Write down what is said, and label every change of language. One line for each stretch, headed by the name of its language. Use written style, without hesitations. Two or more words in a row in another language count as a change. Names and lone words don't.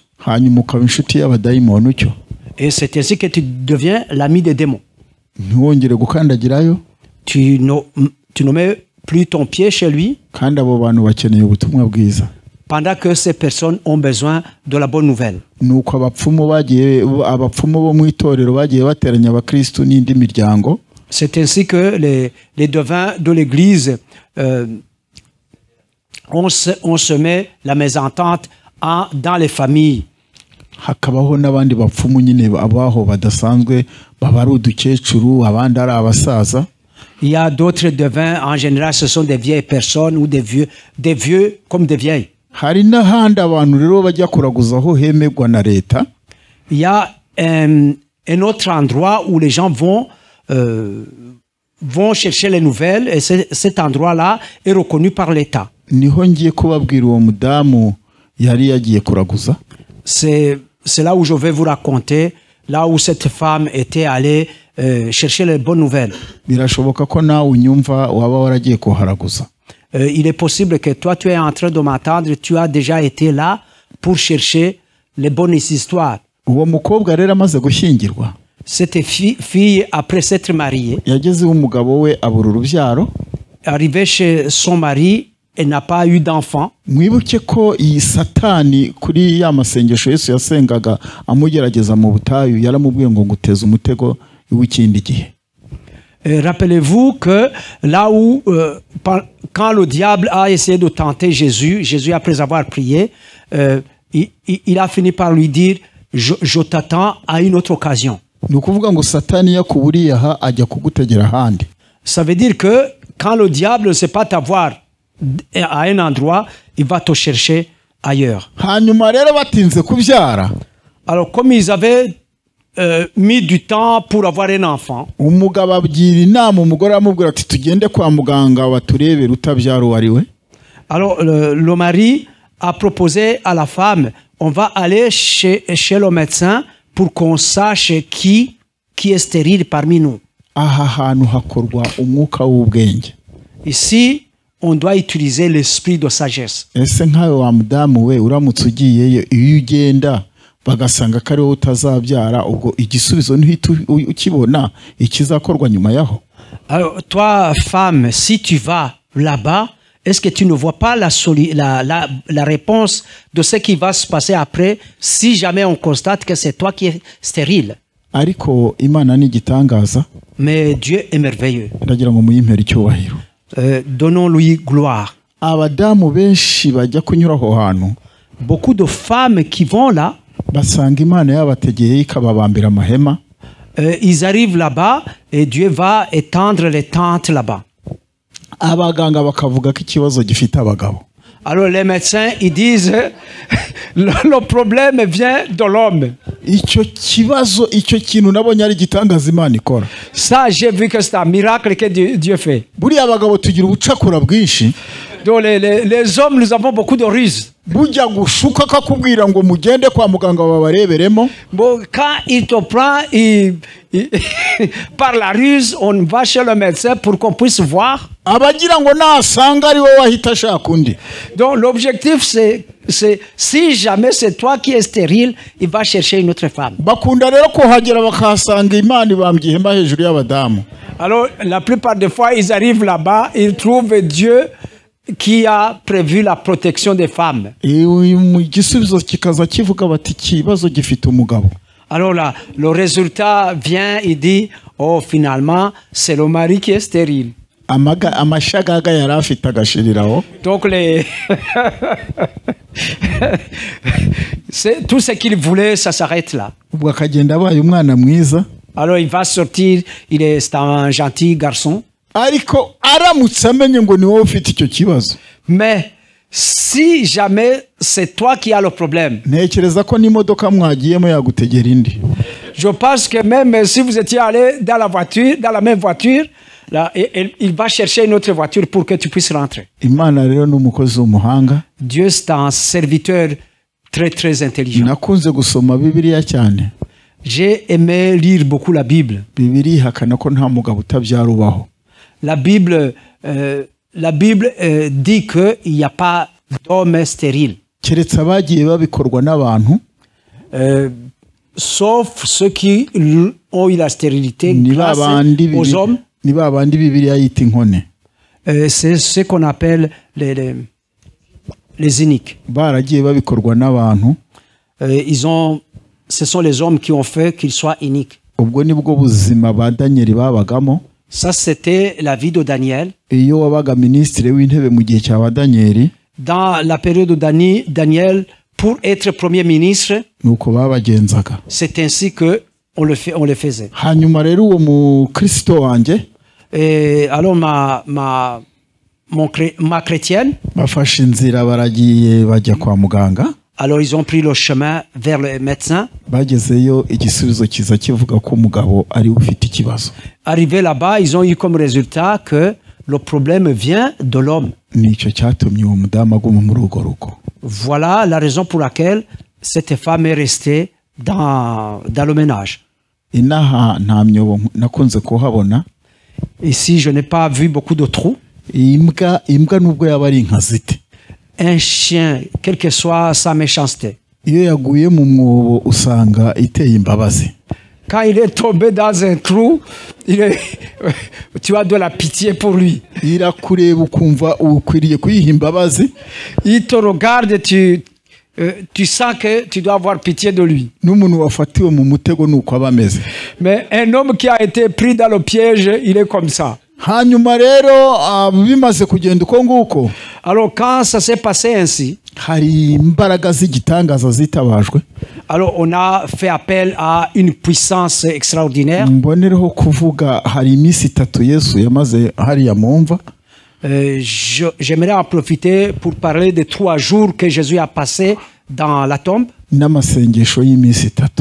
Kinyarwanda: Hanyuma ukaba inshuti y'abadayimoni cyo.
French: Et c'est ainsi que tu deviens l'ami des démons.
Kinyarwanda: Ntiwongere gukandagirayo.
French: Tu ne mets plus ton pied chez lui.
Kinyarwanda: Kandi abo bantu bakeneye ubutumwa bwiza.
French: Pendant que ces personnes ont besoin de la bonne nouvelle.
Kinyarwanda: Nuko abapfumu bo mu itorero bagiye bateranya abakristo n'indi miryango.
French: C'est ainsi que les devins de l'église on semé la mésentente dans les familles.
Kinyarwanda: Hakabaho n'abandi bapfumu nyine abaho badasanzwe baba ari udukecuru abandi ari abasaza.
French: Il y a d'autres devins, en général ce sont des vieilles personnes ou des vieux comme des vieilles.
Kinyarwanda: Hari n'ahandi abantu rero bajya kuraguzaho hemegwa na leta.
French: Il y a un autre endroit où les gens vont chercher les nouvelles et cet endroit-là est reconnu par l'État.
Kinyarwanda: Niho ngiye kubabwira uwo mudamu yari yagiye kuraguza.
French: C'est là où je vais vous raconter, là où cette femme était allée chercher les bonnes nouvelles.
Kinyarwanda: Birashoboka ko nawe unyumva waba waragiye kuharaguza.
French: Il est possible que toi, tu es en train de m'attendre, tu as déjà été là pour chercher les bonnes histoires.
Kinyarwanda: Uwo mukobwa rero amaze gushyingirwa.
French: Cette fille, après s'être mariée,
Kinyarwanda: yagezeho umugabo we abura urubyaro.
French: Arrivée chez son mari, elle n'a pas eu d'enfant.
Kinyarwanda: mwibuke ko iyi satani kuri ya masengesho Yesu yasengaga amugerageza mu butayu yaramubwiye ngo nguteze umutego w'ikindi gihe.
French: Rappelez-vous que là où, quand le diable a essayé de tenter Jésus, Jésus, après avoir prié, il a fini par lui dire, je t'attends à une autre occasion.
Kinyarwanda: Ni ukuvuga ngo satani yakuburiye aha ajya kugutegera ahandi.
French: Ça veut dire que quand le diable ne sait pas t'avoir à un endroit, il va te chercher ailleurs.
Kinyarwanda: Hanyuma rero batinze kubyara,
French: Alors comme ils avaient mis du temps pour avoir un enfant,
Kinyarwanda: umugabo abwira inama umugore amubwira ati tugende kwa muganga baturebere utabyara uwo ari we.
French: alors le mari a proposé à la femme, on va aller chez le médecin pour qu'on sache qui est stérile parmi nous.
Kinyarwanda: Aha hantu hakorwa umwuka w'ubwenge.
French: Ici, on doit utiliser l'esprit de sagesse.
Kinyarwanda: Ese nkawe wa mudamu we uramutse ugiyeyo iyo ugenda bagasanga ko ari wowe utazabyara ubwo igisubizo ntihita ukibona ikizakorwa nyuma yaho.
French: Alors toi femme, si tu vas là-bas, est-ce que tu ne vois pas la réponse de ce qui va se passer après si jamais on constate que c'est toi qui es stérile?
Kinyarwanda: Ariko Imana ni igitangaza.
French: Mais Dieu est merveilleux.
Kinyarwanda: Ndagira ngo muyimpere icyubahiro.
French: Donnons-lui gloire.
Kinyarwanda: Abadamu benshi bajya kunyura aho hantu,
French: Beaucoup de femmes qui vont là,
Kinyarwanda: basanga Imana yabategeye ikababambira amahema.
French: ils arrivent là-bas et Dieu va étendre les tentes là-bas.
Kinyarwanda: Abaganga bakavuga ko ikibazo gifite abagabo.
French: Alors les médecins, ils disent, le problème vient de l'homme.
Kinyarwanda: Icyo kibazo, icyo kintu nabonye ari igitangaza Imana ikora.
French: Ça, j'ai vu que c'est un miracle que Dieu fait.
Kinyarwanda: Buriya abagabo tugira ubucakura bwinshi.
French: Donc les hommes, nous avons beaucoup de ruses.
Kinyarwanda: Bujya gushuka akakubwira ngo mugende kwa muganga babareberemo.
French: Bon, quand il te prend par la ruse, on va chez le médecin pour qu'on puisse voir.
Kinyarwanda: Abagira ngo nasanga ari wowe wahita ashaka undi.
French: Donc l'objectif, c'est si jamais c'est toi qui es stérile, il va chercher une autre femme.
Kinyarwanda: Bakunda rero kuhagera bakahasanga Imana ibambye ihema hejuru y'abadamu.
French: Alors la plupart des fois, ils arrivent là-bas, ils trouvent Dieu qui a prévu la protection des femmes.
Kinyarwanda: Igisubizo kikaza kivuga bati ikibazo gifite umugabo.
French: Alors là, le résultat vient, il dit, oh finalement, c'est le mari qui est stérile.
Kinyarwanda: Amashagaga yari afite agashiriraho.
French: Donc tout ce qu'il voulait, ça s'arrête là.
Kinyarwanda: Ubwo akagenda abaye umwana mwiza.
French: Alors il va sortir, c'est un gentil garçon.
Kinyarwanda: Ariko aramutse amenye ngo ni wowe ufite icyo kibazo.
French: Mais si jamais c'est toi qui as le problème,
Kinyarwanda: ntekereza ko n'imodoka mwagiyemo yagutegera indi.
French: Je pense que même si vous étiez allé dans la même voiture, là, il va chercher une autre voiture pour que tu puisses rentrer.
Kinyarwanda: Imana rero n'umukozi w'umuhanga.
French: Dieu c'est un serviteur très très intelligent.
Kinyarwanda: Nakunze gusoma Bibiliya cyane.
French: J'ai aimé lire beaucoup la Bible.
Kinyarwanda: Bibiliya ihakana ko nta mugabo utabyara ubaho.
French: La Bible dit qu'il n'y a pas d'homme stérile.
Kinyarwanda: Keretse abagiye babikorwa n'abantu.
French: Sauf ceux qui ont eu la stérilité grâce aux hommes.
Kinyarwanda: Ni babandi Bibiliya yita inkone.
French: C'est ce qu'on appelle les iniques.
Kinyarwanda: Baragiye babikorwa n'abantu.
French: Ce sont les hommes qui ont fait qu'ils soient iniques.
Kinyarwanda: Ubwo nibwo buzima ba Daniel babagamo.
French: Ça, c'était la vie de Daniel.
Kinyarwanda: Iyo wabaga ministre w'intebe mu gihe cya Daniel.
French: Dans la période de Daniel, pour être premier ministre,
Kinyarwanda: nuko babagenzaga.
French: C'est ainsi que on le faisait.
Kinyarwanda: Hanyuma rero uwo mu Kristo wanje.
French: Et alors ma chrétienne.
Kinyarwanda: Bafashe inzira baragiye bajya kwa muganga.
French: Alors ils ont pris le chemin vers le médecin.
Kinyarwanda: Bagezeyo igisubizo kiza kivuga ko umugabo ari ufite ikibazo.
French: Arrivé là-bas, ils ont eu comme résultat que le problème vient de l'homme.
Kinyarwanda: Nicyo cyatumye uwo mudamu aguma muri urwo rugo.
French: Voilà la raison pour laquelle cette femme est restée dans le ménage.
Kinyarwanda: Inaha nta myobo nakunze kuhabona.
French: Ici, je n'ai pas vu beaucoup de trous.
Kinyarwanda: Imbwa nubwo yaba ari inkazite.
French: Un chien, quelle que soit sa méchanceté.
Kinyarwanda: Iyo yaguye mu mwobo usanga iteye imbabazi.
French: quand il est tombé dans un trou, tu as de la pitié pour lui.
Kinyarwanda: irakureba ukumva ukwiriye kuyiha imbabazi.
French: Il te regarde, tu sens que tu dois avoir pitié de lui.
Kinyarwanda: N'umuntu wafatiwe mu mutego nuko aba ameze.
French: Mais un homme qui a été pris dans le piège, il est comme ça.
Kinyarwanda: Hanyuma rero bimaze kugenda uko nguko,
French: Alors quand ça s'est passé ainsi,
Kinyarwanda: hari imbaraga z'igitangaza zitabajwe.
French: alors on a fait appel à une puissance extraordinaire.
Kinyarwanda: Mbonereho kuvuga hari iminsi 3 Yesu yamaze hariya mu mva.
French: J'aimerais en profiter pour parler des 3 jours que Jésus a passé dans la tombe
Kinyarwanda: N'amasengesho y'iminsi 3.